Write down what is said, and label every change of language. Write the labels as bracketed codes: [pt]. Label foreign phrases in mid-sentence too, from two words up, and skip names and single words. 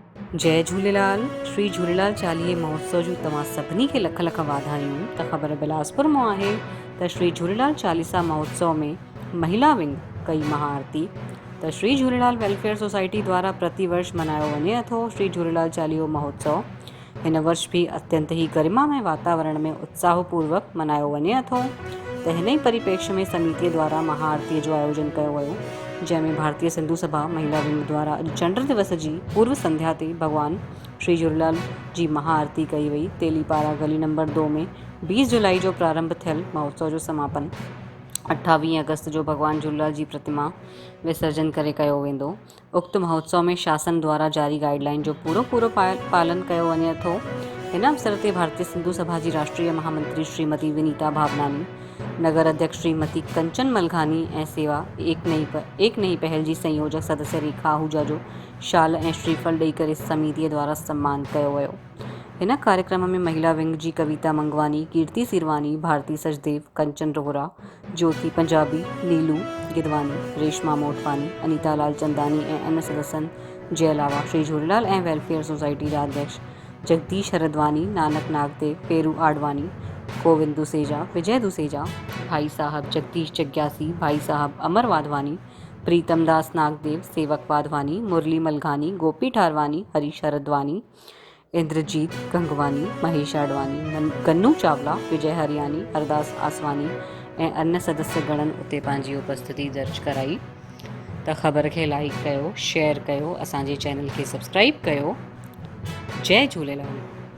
[sd] जय झूलेलाल। श्री झूलेलाल चालीहे महोत्सव जूं तव्हां सभिनी खे लख लख वाधायूं। त ख़बर बिलासपुर मां आहे त श्री झूलेलाल चालीसा महोत्सव में महिला विंग कई महाआरती। त श्री झूलेलाल वेलफेयर सोसाइटी द्वारा प्रतिवर्ष मनायो वञे थो श्री झूलेलाल चालीहो महोत्सव। हिन वर्ष भी अत्यंत ही गरिमामय वातावरण में उत्साहपूर्वक मनायो वञे थो। त हिन ई परिप्रेक्ष्य में समिति द्वारा महाआरती जो आयोजन कयो वियो, जंहिंमें भारतीय सिंधु सभा महिला विंग द्वारा अॼु चंड दिवस जी पूर्व संध्या ते भगवान श्री झूलेलाल जी महाआरती कई वई। तेलीपारा गली नंबर 2 में 20 जुलाई जो प्रारंभ थियल महोत्सव जो समापन 28 अगस्त जो भगवान झूलेलाल जी प्रतिमा विसर्जन करे कयो वेंदो। उक्त महोत्सव में शासन द्वारा जारी गाइडलाइन जो पूरो पालन कयो वञे थो। हिन अवसर ते भारतीय सिंधु सभा जी राष्ट्रीय महामंत्री श्रीमती विनीता भावनानी, नगर अध्यक्ष श्रीमती कंचन मलघानी ऐं सेवा एक नई पहल जी संयोजक सदस्य रेखा आहूजा जो शाल ऐं श्रीफल ॾेई करे समितीअ द्वारा सम्मान कयो वियो। हिन कार्यक्रम में महिला विंग जी कविता मंगवानी, कीर्ति सिरवानी, भारती सचदेव, कंचन रोहरा, ज्योति पंजाबी, नीलू गिदवानी, रेशमा मोटवानी, अनीता लालचंदानी ऐं अन्य सदस्यनि जे अलावा श्री झूलेलाल ऐं वेलफेयर सोसाइटी जा अध्यक्ष जगदीश हरदवानी, नानक नागदेव, पेरू आडवानी, गोविंद दुसेजा, विजय दुसेजा, भाई साहब जगदीश जग्यासी, भाई साहब अमर वाधवानी, प्रीतम दास नागदेव, सेवक वाधवानी, मुरली मलघानी, गोपी ठारवानी, हरीश हरदवानी, इंद्रजीत गंगवानी, महेश आडवानी, गन्नू चावला, विजय हरियानी, हरदास आसवानी ऐं अन्य सदस्य गणनि उते पंहिंजी उपस्थिति दर्ज कराई। त ख़बर खे लाइक कयो, शेयर कयो, असांजे चैनल खे सब्सक्राइब कयो। जय झूलेलाल।